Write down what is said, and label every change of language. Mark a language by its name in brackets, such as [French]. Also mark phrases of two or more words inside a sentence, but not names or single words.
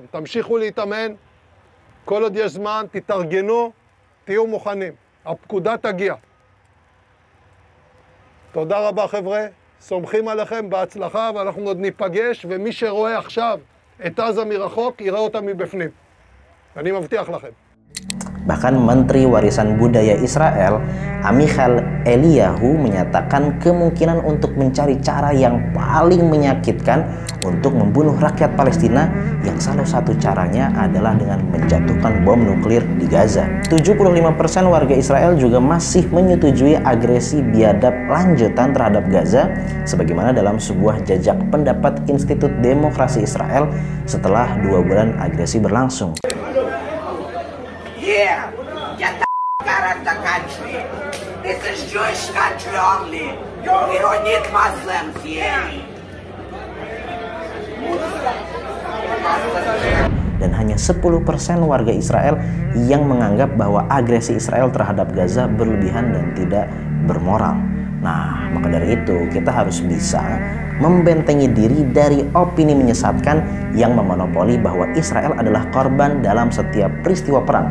[Hebrew] תמשיכו להתאמן, כל עוד יש זמן, תתארגנו, תהיו מוכנים. הפקודה תגיע. תודה רבה חבר'ה, סומכים עליכם, בהצלחה, ואנחנו עוד ניפגש, ומי שרואה עכשיו את עזה מרחוק, יראה אותה מבפנים. אני מבטיח לכם. [Indonesian] Bahkan Menteri Warisan Budaya Israel, Amichai Eliyahu, menyatakan kemungkinan untuk mencari cara yang paling menyakitkan untuk membunuh rakyat Palestina, yang salah satu caranya adalah dengan menjatuhkan bom nuklir di Gaza. 75% warga Israel juga masih menyetujui agresi biadab lanjutan terhadap Gaza, sebagaimana dalam sebuah jajak pendapat Institut Demokrasi Israel setelah 2 bulan agresi berlangsung. [English] Here, get the f*** out of the country. This is Jewish country only. We don't need Muslims here. [Indonesian] Dan hanya 10% warga Israel yang menganggap bahwa agresi Israel terhadap Gaza berlebihan dan tidak bermoral. Nah, maka dari itu kita harus bisa membentengi diri dari opini menyesatkan yang memonopoli bahwa Israel adalah korban dalam setiap peristiwa perang.